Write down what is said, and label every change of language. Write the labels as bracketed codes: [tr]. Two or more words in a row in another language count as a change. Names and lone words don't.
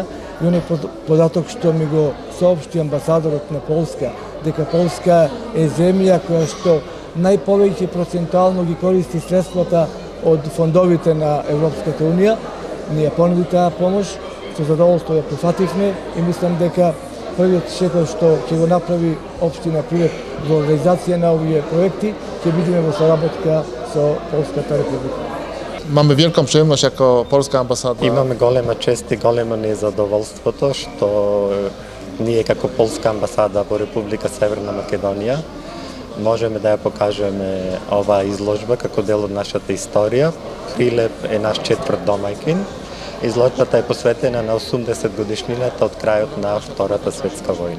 [mk] И оној податок што ми го соопшти амбасадорот на Полска, дека Полска е земја која што најповеќе процентуално ги користи средствата од фондовите на Европската унија, ни ја понуди таа помош, со задоволство ја прифативме и мислам дека првиот шекор што ќе го направи општина Прилеп во реализација на овие проекти ќе бидеме во соработка со Полската република. [pl] Mamy wielką przyjemność jako polska ambasada. [mk] Имаме голема чест и големо незадоволството што ние како полска амбасада во Република Северна Македонија можеме да ја покажеме оваа изложба како дел од нашата историја. Прилеп е наш четврт домаќин. Изложбата е посветена на 80 годишнината од крајот на Втората светска војна.